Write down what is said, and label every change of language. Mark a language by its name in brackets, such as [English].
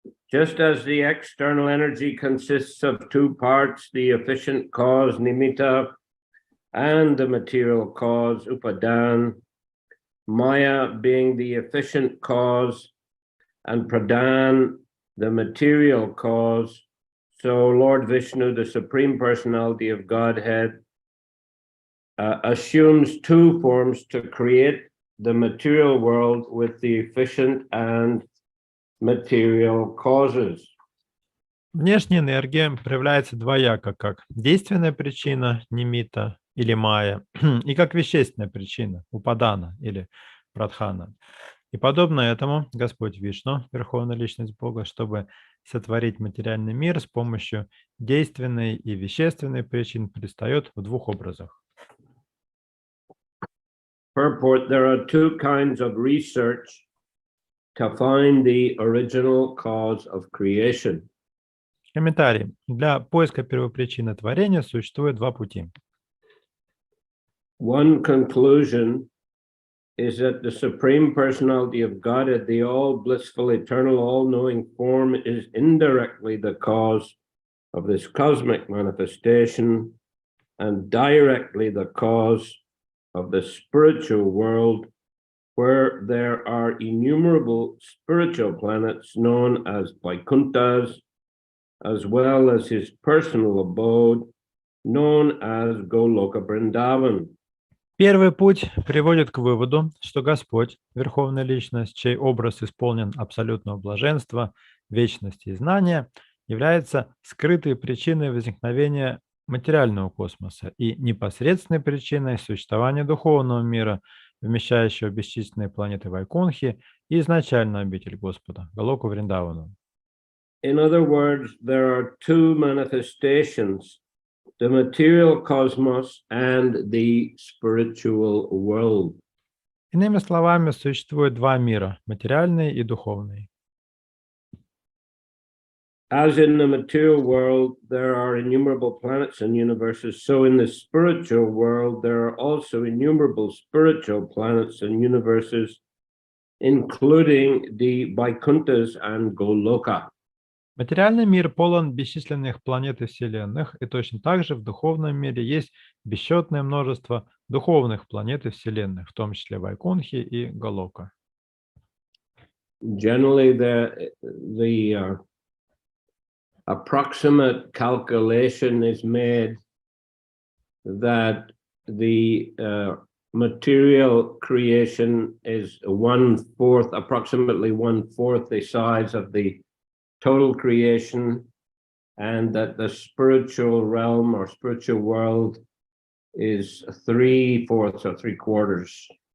[English] Just as the external energy consists of two parts, the efficient cause nimitta and the material cause upadan, Maya being the efficient cause and pradhan the material cause, so Lord Vishnu, the Supreme Personality of Godhead, assumes two forms to create the material world with the efficient and material causes. [Russian] Внешняя энергия проявляется двояко, как действенная причина, нимита или майя, и как вещественная причина, упадана или прадхана. И подобно этому Господь Вишну, Верховная Личность Бога, чтобы сотворить материальный мир с помощью действенной и вещественной причин, предстает в двух образах. [English] Purport: there are two kinds of research to find the original cause of creation. [Russian] Комментарий. Для поиска первопричины творения существует два пути. [English] One conclusion is that the Supreme Personality of Godhead, the all-blissful, eternal, all-knowing form, is indirectly the cause of this cosmic manifestation and directly the cause of the spiritual world, where there are innumerable spiritual planets known as Vaikunthas, as well as his personal abode, known as Goloka Vrindavan. [Russian] Первый путь приводит к выводу, что Господь, Верховная Личность, чей образ исполнен абсолютного блаженства, вечности и знания, является скрытой причиной возникновения материального космоса и непосредственной причиной существования духовного мира, вмещающего бесчисленные планеты Вайкунхи и изначальную обитель Господа, Галоку Вриндавану. [English] In other words, there are two manifestations: the material cosmos and the spiritual world. [Russian] Иными словами, существует два мира – материальный и духовный. [English] As in the material world, there are innumerable planets and universes, so in the spiritual world, there are also innumerable spiritual planets and universes, including the Vaikunthas and Goloka. [Russian] Материальный мир полон бесчисленных планет и вселенных, и точно так же в духовном мире есть бесчетное множество духовных планет и вселенных, в том числе Вайкунхи и Галока. [English] Generally, the approximate calculation is made that the material creation is approximately one-fourth the size of the total creation, and that the spiritual realm or spiritual world is 3/4 or 3/4.